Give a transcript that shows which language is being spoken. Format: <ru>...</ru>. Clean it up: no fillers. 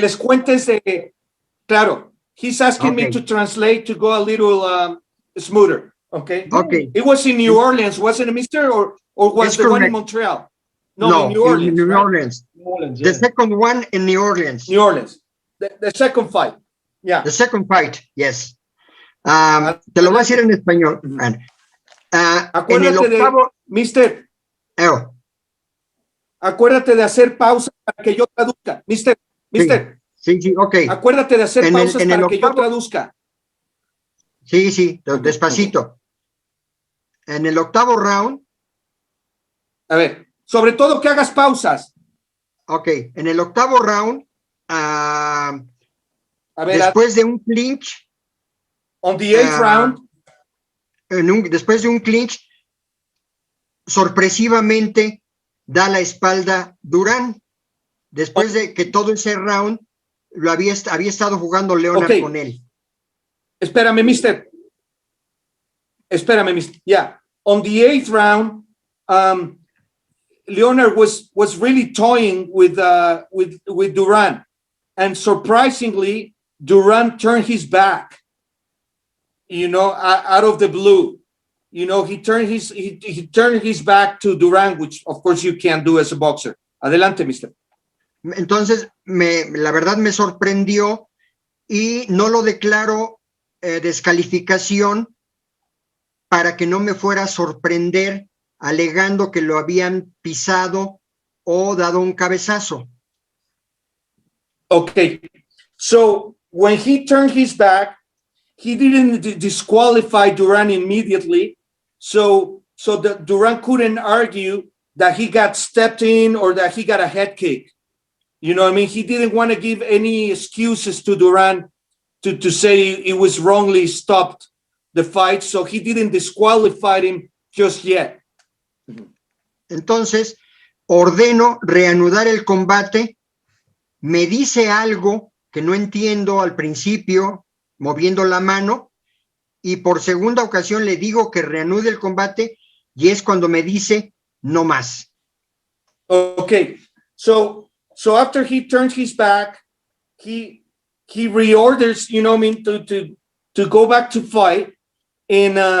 <es>les cuentes de... Claro.</es> <en>He's asking me to translate to go a little smoother. Okay. Okay. It was in New Orleans, wasn't it, Mister? Or was It's the one in correct. Montreal? No, in New Orleans. in New Right? Orleans. New Orleans, The second one in New Orleans. New Orleans. The second fight. Yeah. The second fight, yes.</en> <es>Te lo voy a decir en español. En el Acuérdate de, octavo... Mister, acuérdate de hacer pausa para que yo traduzca. Mister. Sí, ok. Acuérdate de hacer pausas para que yo traduzca. Sí, despacito. En el octavo round. A ver, sobre todo que hagas pausas. Ok, en el octavo round, A ver, después de un clinch.</es> <en>on the 8th round.</en> <es>después de un clinch, sorpresivamente da la espalda Durán, después de que todo ese round lo había estado jugando Leonard con él. Espérame, mister.</es> <en>Yeah. On the 8th round, Leonard was really toying with Duran, and surprisingly, Duran turned his back. Out of the blue, he turned his back to Duran, which of course you can't do as a boxer.</en> <es>Adelante, mister. Entonces, la verdad me sorprendió y no lo declaro descalificación para que no me fuera a sorprender alegando que lo habían pisado o dado un cabezazo.</es> <en>Okay, so when he turned his back, he didn't disqualify Duran immediately, so that Duran couldn't argue that he got stepped in or that he got a head kick. You know what I mean? He didn't want to give any excuses to Duran to say it was wrongly stopped the fight, so he didn't disqualify him just yet.</en> <es>Entonces, ordeno reanudar el combate, me dice algo que no entiendo al principio, moviendo la mano, y por segunda ocasión le digo que reanude el combate, y es cuando me dice, no más.</es> <en>Okay, so after he turns his back, he reorders, to go back to fight, and</en>